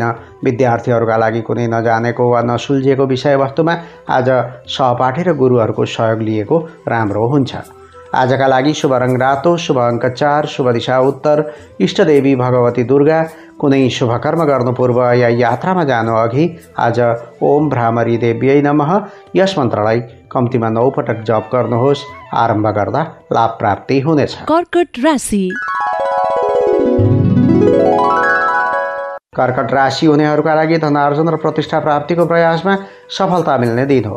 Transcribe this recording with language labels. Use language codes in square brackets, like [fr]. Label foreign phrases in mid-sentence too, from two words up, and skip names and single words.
[ne] विद्यार्थीहरूका लागि कुनै नजानेको वा नसुल्झिएको विषयवस्तुमा आज सहपाठी र गुरुहरूको सहयोग लिएको राम्रो हुन्छ। आजका लागि शुभ रङ रातो, शुभ अङ्क 4, शुभ दिशा उत्तर, इष्टदेवी भगवती दुर्गा। कुनै शुभ कर्म गर्नु पूर्व या यात्रामा जानु अघि आज [sa] ओम भ्रामरी देव्यै नमः [ne] यस मन्त्रलाई कम्तीमा 9 पटक जप गर्नुहोस्। आरम्भ गर्दा लाभ प्राप्ति हुनेछ। कर्कट राशि। कर्कट राशि हुनेहरूका लागि धनार्जन र प्रतिष्ठा प्राप्तिको प्रयासमा सफलता मिल्ने दिन हो।